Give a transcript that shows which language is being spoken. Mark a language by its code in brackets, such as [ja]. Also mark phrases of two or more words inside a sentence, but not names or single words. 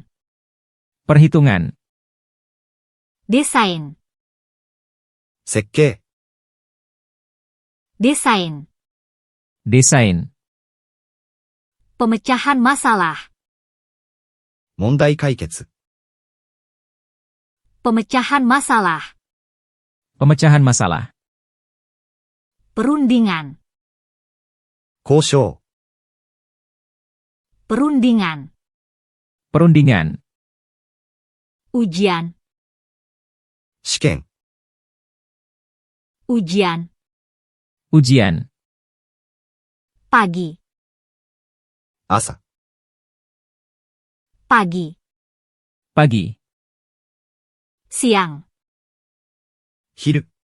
[id] perhitungan, desain, [ja] 設計、 [id] desain, desain, pemecahan masalah, [ja] 問題解決、 [id] Pemecahan masalah. Pemecahan masalah. Perundingan. [ja] 交渉、 [id] Perundingan. Perundingan. Ujian. [ja] 試験、 [id] Ujian. Ujian. Pagi. [ja] 朝、 [id] Pagi. Pagi. Siang. [ja] 昼、